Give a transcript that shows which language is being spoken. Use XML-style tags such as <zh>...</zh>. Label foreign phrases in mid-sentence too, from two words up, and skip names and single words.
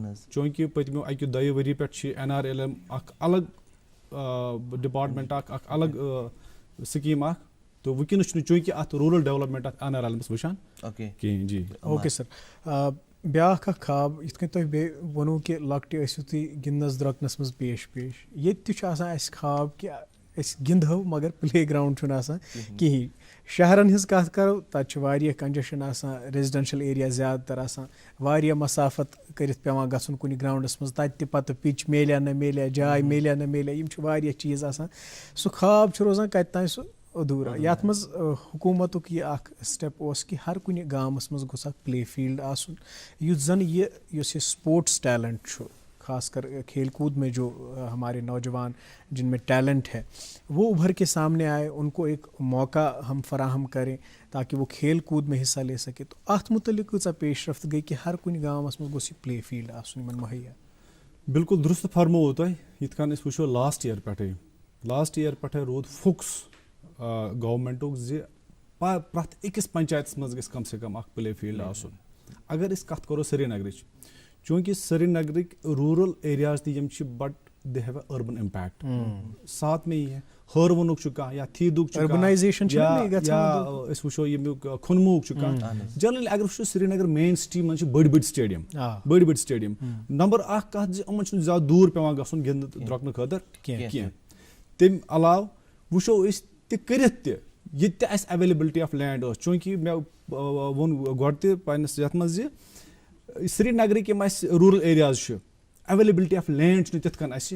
<ks>چوٗنکہِ پٔتمیو 1-2 ؤری پٮ۪ٹھ چھِ NRLM اکھ الگ ڈپارٹمنٹ اکھ الگ سکیٖم اکھ, تہٕ وٕنکیٚنس چھُنہٕ چوٗنکہِ اتھ</ks> <en>rural development</en> <ks>اتھ NRLM یس وٕچھان کِہینۍ. جی</ks> <en>okay sir.</en> <ks>بیٛاکھ اکھ خواب یِتھ کٔنۍ تۄہہِ بیٚیہِ ووٚنوُ کہِ لۄکٹہِ ٲسِو تُہۍ گِنٛدنس درٛۄکنس منٛز پیش ییٚتہِ تہِ چھُ آسان اَسہِ خواب کہِ أسۍ گِنٛدہو مگر</ks> <en>play ground</en> <ks>چھُنہٕ آسان کِہینۍ. شہرن ہز کت کرو تت واریاہ کنجشن آسان</ks> <en>residential area</en> <ks>زیادہ تر آسان واریاہ مسافت کرت پیوان گژھُن کُنہِ گراؤنڈس منٛز تتہِ تہِ پتہٕ پِچ میلیا نہ میلیا جاے میلیا نہ میلیا یِم چھِ واریاہ چیٖز آسان سُہ خواب چھُ روزان کتہِ تانۍ سُہ ادھورا یتھ منٛز حکوٗمتُک یہِ اکھ سٹیپ اوس کہِ ہر کُنہِ گامس منٛز گوٚژھ اکھ</ks> <en>play field</en> <ks>آسُن یُس زن یُس یہ</ks> <en>sports talent</en> <ks>چھُ</ks> <ur>خاص کر کھیل کود میں جو ہمارے نوجوان جن میں ٹیلنٹ ہے وہ ابھر کے سامنے آئے ان کو ایک موقع ہم فراہم کریں تاکہ وہ کھیل کود میں حصہ لے سکے</ur> <ks>تو ات متعلق کۭژاہ پیش رفت گئی کہ ہر کُنہِ گامس منٛز گوٚژھ یہِ</ks> <en>play field</en> <ks>آسُن یِمن مہیا. بالکل درست فرموو تۄہہِ یِتھ کٔنۍ أسۍ وٕچھو</ks> <en>last year</en> <ks>پٮ۪ٹھَے روٗد فوکس گورمنٹُک زِ پرٛٮ۪تھ أکِس پنچایتس منٛز گژھِ</ks> <ur>کم سے کم</ur> <ks>اکھ</ks> <en>play field</en> <ks>آسُن. اگر أسۍ کتھ کرو سرینگرٕچ چوٗنٛکہِ سرینگرٕکۍ</ks> <en>rural areas</en> <ks>تہِ یِم چھِ</ks> <en>but they have a urban impact</en> <ur>ساتھ میں یہ ہے</ur> <ks>ہٲروُنُک چھُ کانٛہہ یا تھیٖدُک چھُ Urbanization چھِ نہ گژھان یا أسۍ وٕچھو ییٚمیُک کھُنموُک چھُ کانٛہہ جنرلی اگر وٕچھو سرینگر</ks> <en>main city</en> <ks>منٛز چھِ بٔڑۍ سٹیڈیم نمبر اکھ کتھ زِ یِمن چھُنہٕ زیادٕ دوٗر پیوان گژھُن گِنٛدنہٕ درٛوٚکنہٕ خٲطرٕ کینٛہہ تمہِ علاوٕ وٕچھو أسۍ تہِ کٔرِتھ تہِ ییٚتہِ تہِ اَسہِ</ks> <en>availability of land</en> <ks>ٲس چوٗنٛکہِ مےٚ ووٚن گۄڈٕ تہِ پننِس یتھ منٛز زِ سرینگرٕکۍ یِم اَسہِ</ks> <en>rural areas</en> <ks>چھِ</ks> <en>availability of land</en> <ks>چھُنہٕ تِتھ کٔنۍ اَسہِ</ks>